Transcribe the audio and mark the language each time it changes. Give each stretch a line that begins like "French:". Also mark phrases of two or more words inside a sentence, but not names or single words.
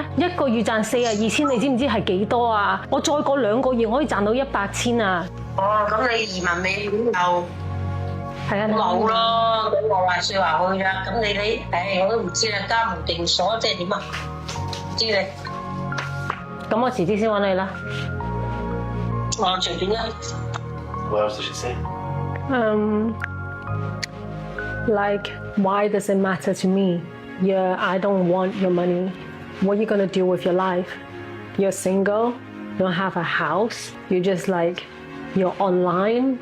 Cantonese: 一個月賺42,000，你知唔知係幾多啊？我再過2個月我可以賺到100,000啊！哦，咁你移民美就係啊，冇咯，咁我話説話去啦。咁你，我都唔知啦，家無定所即係點啊？唔知你。咁我遲啲先揾你啦。我隨便啦。
English: What else did she say? Like, why does it matter to me? Yeah, I don't want your money. What are you gonna do with your life? You're single, you don't have a house, you're online.